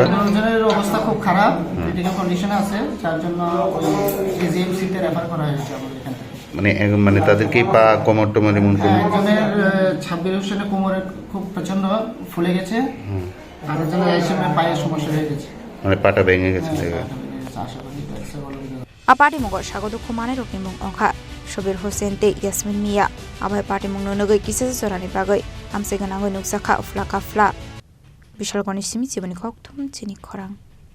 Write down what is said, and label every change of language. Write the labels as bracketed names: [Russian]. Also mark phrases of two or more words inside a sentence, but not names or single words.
[Bangla] দুজনের অবস্থা খুব খারাপ ক্রিটিক্যাল কন্ডিশনে আছে যার জন্য এজিএমসি তে রেফার করা হয়েছে আমাদের এখান থেকে মানে তাদেরকে পা কোমর টোমর এমন একজনের ছাব্বির হোসেনের কোমরে খুব প্রচন্ড ফুলে গেছে আর একজনের আইসিএমের পায়ে সমস্যা হয়ে গেছে মানে পাটা ভেঙে গেছে [Kok Borok] a Patimungo Sago Dukho manai rokni mung ongkha Shobir Hossein te Yasmin Mia abai Patimungo nogoi kisa jorani bagoi amse ganangoi nuksakha ufla kafla Bishal goni simi chibani khokthum Chini Khorang